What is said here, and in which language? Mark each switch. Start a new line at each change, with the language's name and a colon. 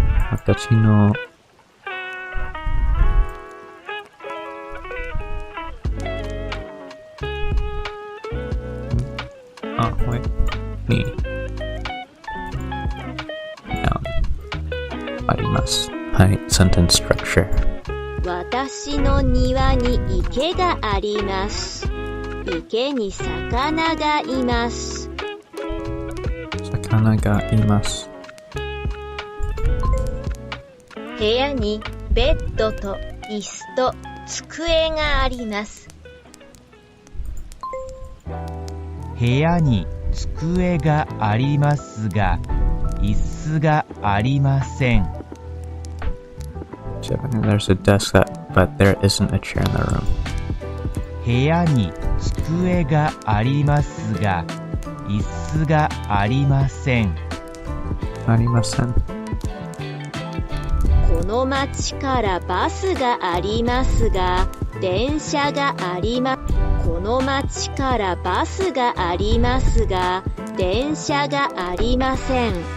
Japanese: 私の
English: wait. Me. Noun.
Japanese: あります。はい、
English: sentence structure.
Japanese: 私の庭に池があります。池に魚がいます。魚がいます。部屋にベッドと椅子と机があります。部屋に机がありますが、椅子がありません。
English: There's a desk but there isn't a chair in the room.
Japanese: 部屋に机がありますが、椅子がありません。ありません。この町からバスがありますが、電車がありまこの町からバスがありますが、電車がありません。